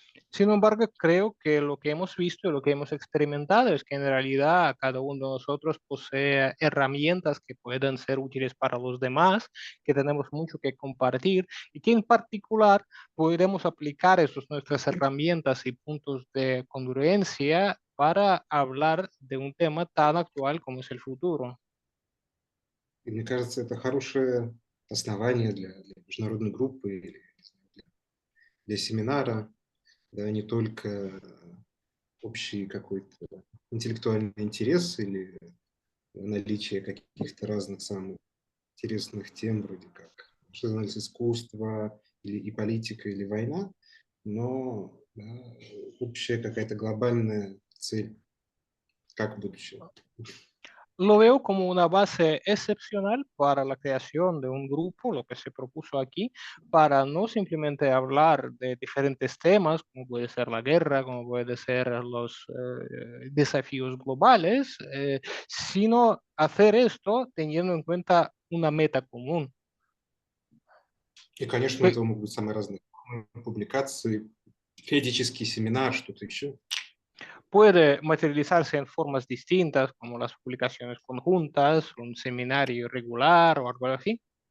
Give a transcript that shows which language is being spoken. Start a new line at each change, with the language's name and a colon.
Spanish: Sin embargo, creo que lo que hemos visto y lo que hemos experimentado es que en realidad cada uno de nosotros posee herramientas que pueden ser útiles para los demás, que tenemos mucho que compartir y que en particular podremos aplicar nuestras herramientas y puntos de congruencia para hablar de un tema tan actual como es el futuro.
Russian: И мне кажется, это хорошее основание для международной группы или для семинара, да, не только общий какой-то интеллектуальный интерес или наличие каких-то разных самых интересных тем, вроде как анализ искусства или и политика, или война, но да, общая какая-то глобальная цель, как будущее.
Spanish: Lo veo como una base excepcional para la creación de un grupo, lo que se propuso aquí, para no simplemente hablar de diferentes temas, como puede ser la guerra, como puede ser los desafíos globales, sino hacer esto teniendo en cuenta una meta común.
Russian: И, конечно, у этого могут быть самые разные публикации, федический семинар, что-то еще.
Spanish: Puede materializarse en formas distintas, como las publicaciones conjuntas, un seminario regular o algo así.